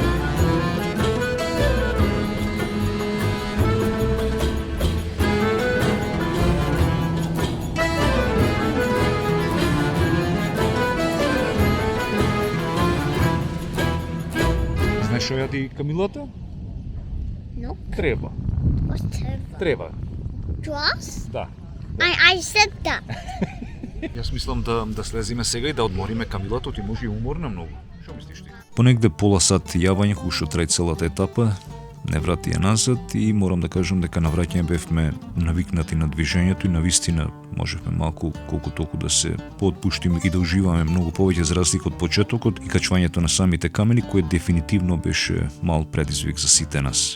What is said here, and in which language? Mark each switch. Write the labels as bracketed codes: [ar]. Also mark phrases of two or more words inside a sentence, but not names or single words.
[mk] Знаеш што јади камилата? [en] No. [mk] Треба. [en] What's terrible? [mk] Треба. [en] Grass? [mk] Да. [en] I said that. [mk] Јас мислам да слезиме сега и да одмориме камилата, ти може и уморна многу. Што мислиш ти? Понегде пола сат јавање кога што трај целата етапа, не врати ја назад и морам да кажам дека на враќање бевме навикнати на движењето и навистина можевме малку колку толку да се поотпуштиме и да уживаме многу повеќе за разлика од почетокот и качвањето на самите камени, кој дефинитивно беше мал предизвик за сите нас.